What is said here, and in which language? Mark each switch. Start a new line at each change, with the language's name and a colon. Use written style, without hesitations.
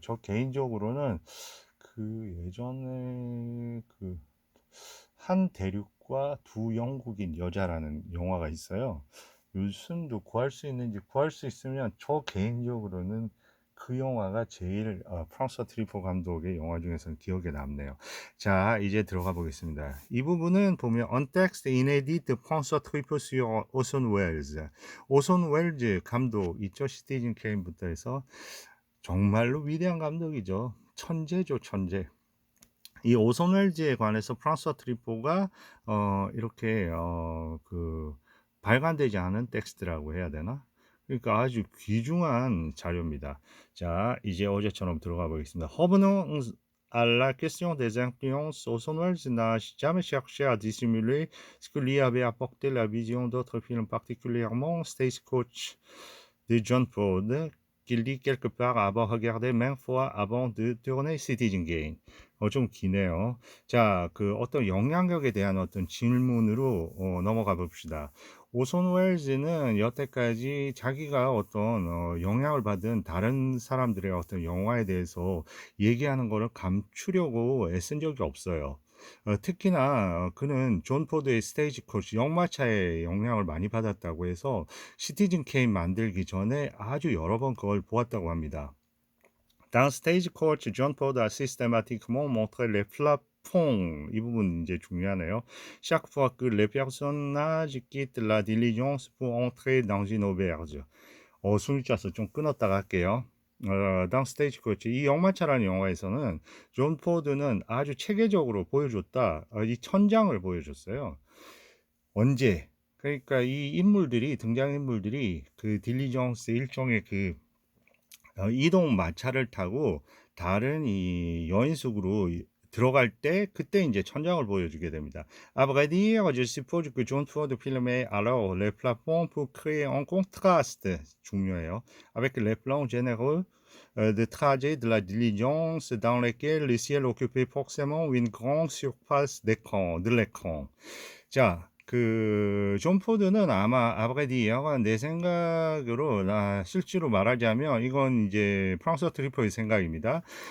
Korean: 저 개인적으로는 그 예전에 그 한 대륙과 두 영국인 여자라는 영화가 있어요. 요즘도 구할 수 있는지 구할 수 있으면 저 개인적으로는 그 영화가 제일 프랑스와 트리포 감독의 영화 중에서는 기억에 남네요. 자, 이제 들어가 보겠습니다. 이 부분은 보면
French: Un texte inédit de François Truffaut sur Orson Welles.
Korean: 오손 웰즈 감독 있죠? 시티즌 케인부터 해서 정말로 위대한 감독이죠. 천재죠, 천재. 이 오손 웰즈에 관해서 프랑스와 트리포가 이렇게 그 발간되지 않은 텍스트라고 해야 되나? 그러니까 아주 귀중한 자료입니다. 자, 이제 어제처럼 들어가 보겠습니다.
French: Revenons à la question des influences. Orson Welles n'a jamais cherché à dissimuler ce que lui avait apporté la vision d'autres films, particulièrement Stagecoach de John Ford, qu'il dit quelque part avoir regardé maintes fois avant de tourner Citizen Kane.
Korean: 좀 기네요. 자, 그 어떤 영향력에 대한 어떤 질문으로 넘어가 봅시다. 오손 웰즈는 여태까지 자기가 어떤 영향을 받은 다른 사람들의 어떤 영화에 대해서 얘기하는 거를 감추려고 애쓴 적이 없어요. 특히나 그는 존 포드의 스테이지 코치 역마차에 영향을 많이 받았다고 해서 시티즌 케인 만들기 전에 아주 여러 번 그걸 보았다고 합니다.
French: Dans Stagecoach, John Ford a systématiquement montré les plafonds.
Korean: 이 부분 이제 중요하네요.
French: Chaque fois que les personnages quittent la diligence pour entrer dans une auberge.
Korean: 숨이 찼어. 좀 끊었다가 할게요.
French: Dans Stagecoach.
Korean: 이 역마차라는 영화에서는 존 포드는 아주 체계적으로 보여줬다. 이 천장을 보여줬어요. 언제? 그러니까 이 인물들이 등장인물들이 그 딜리정스 일종의 그 이동 마차를 타고 다른 이 여인숙으로 들어갈 때 그때 이제 천장을 보여주게 됩니다.
French: À vrai dire, je suppose que John Ford filmait alors les plafonds pour créer un contraste
Korean: 중요해요.
French: Avec les plans généraux de trajet de la diligence dans lesquels le ciel occupait forcément une grande surface d'écran, de l'écran.
Korean: 자, 존 포드는 아마 아브가디어가 내 생각으로 실제로 말하자면 이건 이제 프랑스 트리포의 생각입니다.